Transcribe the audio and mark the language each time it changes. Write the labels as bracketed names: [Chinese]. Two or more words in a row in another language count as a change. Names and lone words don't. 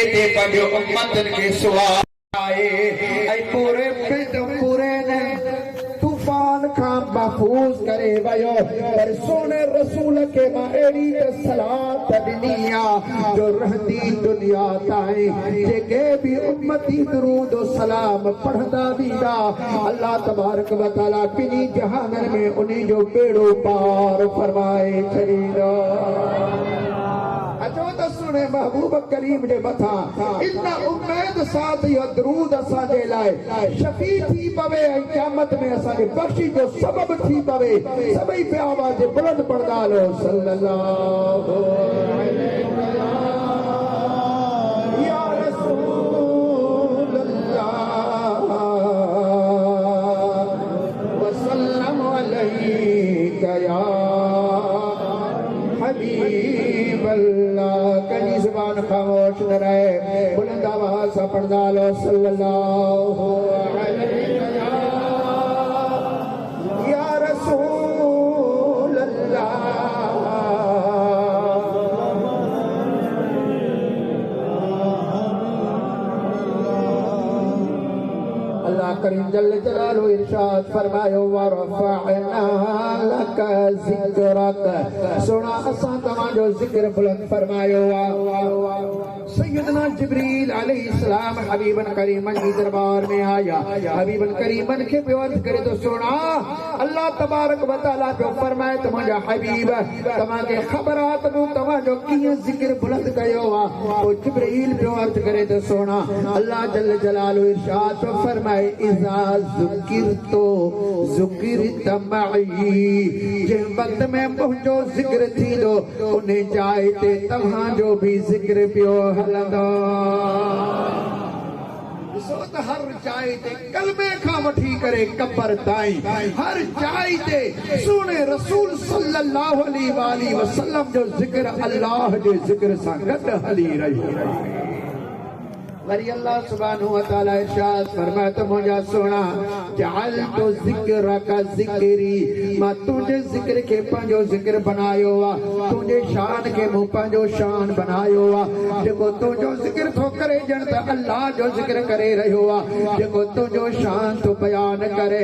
[Sindhi] ते पंहिंजो उम्मतनि खे सुवाए ऐं पूरे तूफान खां महफूज़ करे वियो पर सोने रसूल खे मां अहिड़ी सलात ॾिनी आहे जो रहंदी दुनिया ताईं जेके बि उम्मती दुरूद सलाम पढ़ंदा वेंदा [Arabic] الله تبارك وتعالى [Sindhi] ॿिन्ही जहाननि में उन्हीं जो बेड़ो पार फरमाए छॾींदो अचो त सुने महबूब करीम जे मथां [Urdu] اتنا امید ساتھ [Sindhi] इहो दुरूद असांजे लाइ शफ़ी थी पवे ऐं क़यामत में असांजे बख़्शी जो सबब थी पवे सभई पिया आवाज़ बुलंद पढ़ंदा हलो [Arabic] صلى الله عليه يا رسول الله وسلم عليك يا حبيب الله [Urdu] کہیں زبان خاموش نہ رہے بلند آواز سے پڑھدا لو [Arabic] صلى الله عليه يا رسول الله [Urdu] अल्लाह करीम [Arabic] جل جلاله [Sindhi] इरशाद फरमायो [Arabic] ورفعنا لك ذكرك [Sindhi] सुना असां तव्हांजो ज़िक्र बुलंद फरमायो सैयदना जिब्रील अलैहिस्सलाम हबीबन करीमन जी दरबार में आया हबीबन करीमन के बेवत करे तो सुना [Arabic] الله تبارك وتعالى [Sindhi] जो फरमाए त मुंहिंजा हबीब तव्हांखे ख़बर आहे त मूं तव्हांजो कीअं ज़िक्र बुलंद कयो आहे पोइ जिब्रील बेवत करे तो सुना [Arabic] الله جل جلاله [Sindhi] इरशाद फरमाए [Arabic] إذا ذكرت ذكرت معي [Sindhi] जिन वक्त में मुंहिंजो ज़िक्र थींदो उन जाइ ते तव्हांजो बि ज़िक्र पियो हलंदो ॾिसो त हर जाइ ते कलमे खां वठी करे कब्र ताईं हर जाइ ते सुने रसूल [Arabic] صلى الله عليه وسلم [Sindhi] जो ज़िक्र अल्लाह जे ज़िक्र सां गॾु हली रहियो वरी [Arabic] الله سبحانه وتعالى [Sindhi] इरशाद फरमाए त मुंहिंजा सोना [Arabic] جعلت ذكرك ذكري [Sindhi] मां तुंहिंजे ज़िक्र खे पंहिंजो ज़िक्र बनायो आहे तुंहिंजे शान खे मूं पंहिंजो शान बनायो आहे जेको तुंहिंजो ज़िक्र थो करे ॼण त अल्लाह जो ज़िक्र करे रहियो आहे जेको तुंहिंजो शान थो बयान करे